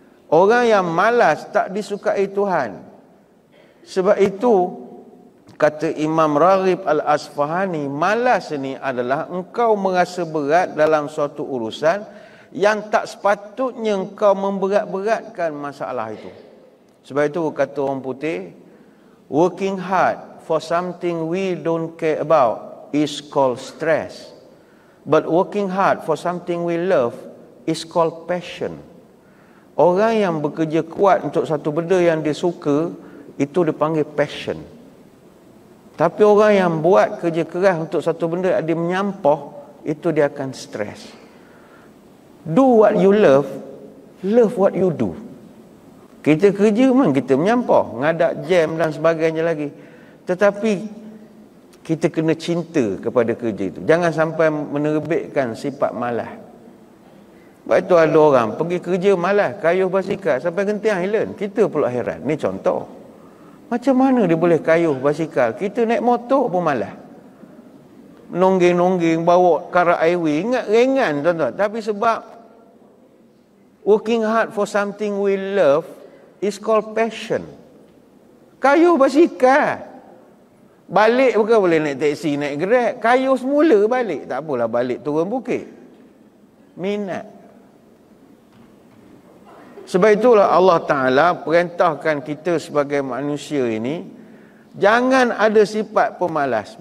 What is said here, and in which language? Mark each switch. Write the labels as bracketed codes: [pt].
[ms] Orang yang malas tak disukai Tuhan. Sebab itu, kata Imam Raghib Al-Asfahani, malas ini adalah engkau merasa berat dalam suatu urusan yang tak sepatutnya engkau memberat-beratkan masalah itu. Sebab itu kata orang putih, [en] working hard for something we don't care about is called stress. But working hard for something we love is called passion. [ms] Orang yang bekerja kuat untuk satu benda yang dia suka, itu dipanggil passion. Tapi orang yang buat kerja keras untuk satu benda dia menyampah, itu dia akan stres. [en] Do what you love, love what you do. [ms] Kita kerja memang kita menyampah, ngadak jam dan sebagainya lagi. Tetapi kita kena cinta kepada kerja itu. Jangan sampai menerbitkan sifat malas. Sebab itu ada orang pergi kerja malas, kayuh basikal sampai Genting Highland. Kita pula heran. Ni contoh. Macam mana dia boleh kayuh basikal? Kita naik motor pun malas. Nongging-nongging, bawa karak highway. Ingat ringan tuan-tuan. Tapi sebab [en] working hard for something we love is called passion. [ms] Kayuh basikal. Balik bukan boleh naik teksi, naik Grab. Kayuh semula balik. Tak apalah balik turun bukit. Minat. Sebab itulah Allah Ta'ala perintahkan kita sebagai manusia ini, jangan ada sifat pemalas.